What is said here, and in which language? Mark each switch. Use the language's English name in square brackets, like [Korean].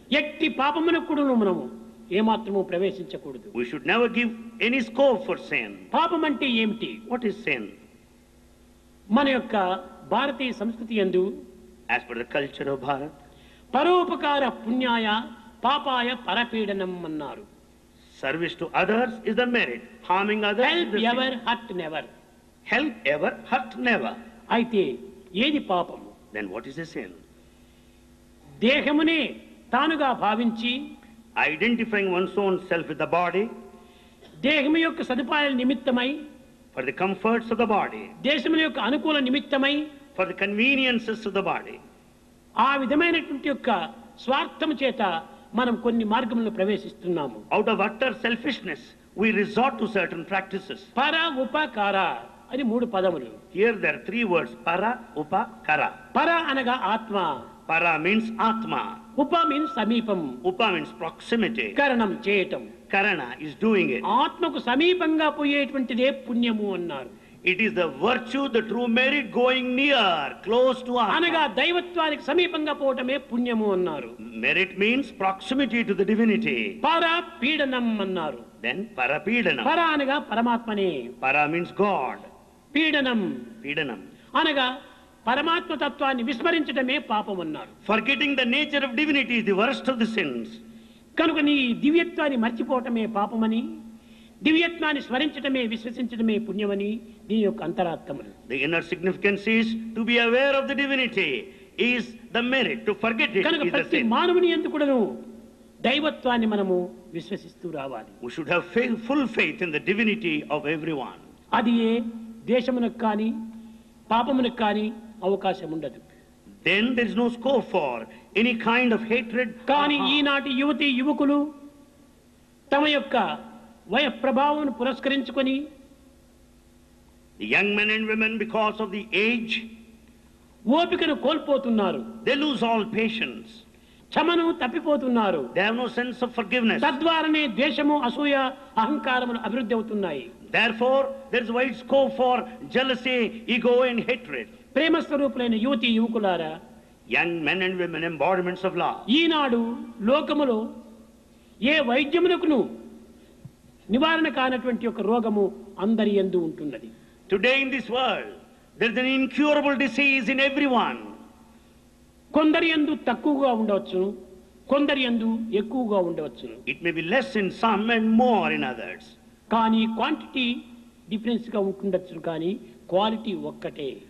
[Telugu] ఎట్టి పాపమునకు కూడా మనము ఏమాత్రము ప్రవేశించకూడదు. [English] We should never give any scope for sin. [Telugu] పాపం అంటే ఏమిటి? [English] What is sin? [Telugu] మన యొక్క భారతీయ సంస్కృతి యందు [English] As per the culture of Bharat, [Sanskrit] పరోపకార పుణ్యాయ పాపాయ పరపీడనం [Telugu] అన్నారు. [English] service to others is the merit. Harming others is help the sin. Ever hurt never. Help ever, hurt never. [Telugu] అయితే ఏది పాపము? [English] Then what is a sin? [Telugu] దేహమునే తానుగా భావించి [English] Identifying one's own self with the body, [Telugu] దేహము యొక్క సదుపాయాల నిమిత్తమై [English] for the comforts of the body, [Telugu] దేశముల యొక్క అనుకూల నిమిత్తమై [English] for the conveniences of the body. [Telugu] ఆ విధమైనటువంటి యొక్క స్వార్థము చేత మనం కొన్ని మార్గములను ప్రవేశిస్తున్నాము. [English] Out of utter selfishness, we resort to certain practices. [Telugu] పర ఉపకార అని మూడు పదములు. [English] Here there are three words, para, upa, kara. [Telugu] పర అనగా ఆత్మ. [English] Para means atma. [Telugu] ఉప మీన్స్ సమీపం. [English] Upa means proximity. [Telugu] కరణం చేయటం. [English] Karana is doing it. [Telugu] ఆత్మకు సమీపంగా పోయేటువంటిదే పుణ్యము అన్నారు. [English] It is the virtue, the true merit going near, close to [Telugu] అనగా [English] atma. [Telugu] దైవత్వానికి సమీపంగా పోవటమే పుణ్యము అన్నారు. [English] Merit means proximity to the divinity. [Telugu] పర పీడనం అన్నారు. [English] Then parapedanam. [Telugu] పర అనగా పరమాత్మనే. [English] Para means God. [Telugu] పీడనం [English] Pedanam. [Telugu] అనగా పరమాత్మ తత్వాన్ని విస్మరించడమే పాపం అన్నారు. [English] Forgetting the nature of divinity is the worst of the sins. [Telugu] కనుక నీ దివ్యత్వాన్ని మర్చిపోవటమే పాపమని, దివ్యత్వాన్ని స్మరించటమే విశ్వసించటమే పుణ్యమని దీని యొక్క అంతరార్థములు. [English] The inner significance is to be aware of the divinity is the merit. To forget it [Telugu] కనుక [English] is the [Telugu] ప్రతి [English] sin. [Telugu] మానవుని యందు కూడాను దైవత్వాన్ని మనము విశ్వసిస్తూ రావాలి. [English] We should have full faith in the divinity of everyone. [Telugu] అది ఏ దేశమునకు కానీ పాపమునకు కానీ అవకాశం ఉండదు. [English] Then there is no scope for any kind of hatred. [Telugu] కానీ ఈనాటి యువతి యువకులు తమ యొక్క వయ ప్రభావం పురస్కరించుకొని [English] The young men and women, because of the age, [Telugu] ఓపికను కోల్పోతున్నారు. [English] they lose all patience. [Telugu] క్షమను తప్పిపోతున్నారు. [English] They have no sense of forgiveness. [Telugu] తద్వారానే ద్వేషము అసూయ అహంకారములు అభివృద్ధి అవుతున్నాయి. [English] Therefore, there is wide scope for jealousy, ego and hatred. [Telugu] ప్రేమ స్వరూపులైన యువతి యువకులారా, [English] Young men and women, embodiments of love. [Telugu] ఈనాడు లోకములో ఏ వైద్యమునకును నివారణ కానటువంటి ఒక రోగము అందరి యందు ఉంటున్నది. [English] Today in this world, there is an incurable disease in everyone. [Telugu] కొందరి యందు తక్కువగా ఉండవచ్చును, కొందరి యందు ఎక్కువగా ఉండవచ్చును. [English] It may be less in some and more in others. [Telugu] కానీ క్వాంటిటీ డిఫరెన్స్ గా ఉంటుండొచ్చు కానీ క్వాలిటీ ఒక్కటే.